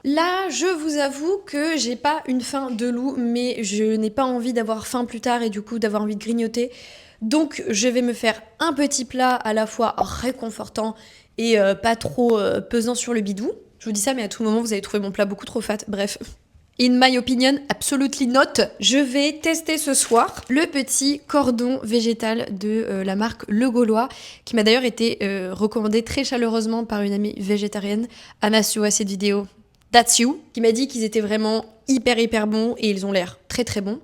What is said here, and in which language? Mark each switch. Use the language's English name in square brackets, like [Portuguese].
[French] Là, je vous avoue que j'ai pas une faim de loup, mais je n'ai pas envie d'avoir faim plus tard et du coup d'avoir envie de grignoter. Donc, je vais me faire un petit plat à la fois réconfortant et pas trop pesant sur le bidou. Je vous dis ça, mais à tout moment, vous allez trouver mon plat beaucoup trop fat. Bref. [English] In my opinion, absolutely not. [French] Je vais tester ce soir le petit cordon végétal de la marque Le Gaulois, qui m'a d'ailleurs été recommandé très chaleureusement par une amie végétarienne. Anna, si tu vois cette vidéo, [English] that's you, [French] qui m'a dit qu'ils étaient vraiment hyper bons et ils ont l'air très bons.